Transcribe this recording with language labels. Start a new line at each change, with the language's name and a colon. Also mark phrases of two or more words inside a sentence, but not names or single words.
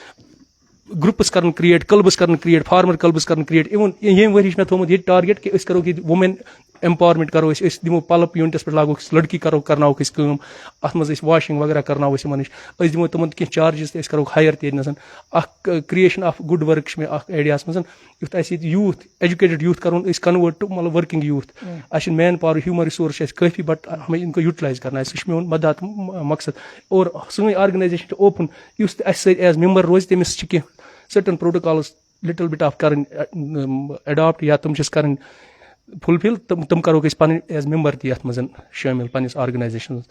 Kashmiri: گروپس کرن کریٹ, کلبس کرن کریٹ, فارمر کلبس کرن کریٹ. اِوٕن ییٚمہِ ؤری چھُ مےٚ تھومُت ییٚتہِ ٹارگیٹ کہِ أسۍ کرو ییٚتہِ
English: women empowerment
Kashmiri: کرو أسۍ دِمو
English: pulp units
Kashmiri: پٮ۪ٹھ لاگوکھ أسۍ لڑکی کرناووکھ أسۍ کٲم. اَتھ منٛز أسۍ واشنگ وغیرہ کرناوو أسۍ یِمن نِش. أسۍ دِمو تِمن کینٛہہ چارجز تہِ أسۍ کروکھ ہایر تہِ ییٚتہِ نَس. اکھ
English: creation of good work
Kashmiri: چھِ مےٚ اکھ ایریاہس منٛز. یُتھ اَسہِ ییٚتہِ یوٗتھ
English: educated youth
Kashmiri: کرون أسۍ
English: convert to
Kashmiri: مطلب
English: working youth.
Kashmiri: اَسہِ چھُنہٕ
English: man power human resource
Kashmiri: چھِ اَسہِ کٲفی بٹ
Urdu: ہمیں اِن کو یوٗٹلایز کرنا.
Kashmiri: سُہ چھُ میون مدد مقصد. اور سٲنۍ آرگنایزیشن چھِ اوپن, یُس تہِ اَسہِ سۭتۍ
English: as member
Kashmiri: روزِ تٔمِس چھِ کینٛہہ
English: certain protocols little bit of
Kashmiri: کَرٕنۍ ایڈاپٹ یا تِم چھِس کَرٕنۍ فُلفِل. تِم کَروکھ أسۍ پَنٕنۍ
English: as member
Kashmiri: تہِ یَتھ منٛز شٲمِل پنٛنِس آرگنایزیشنس منٛز.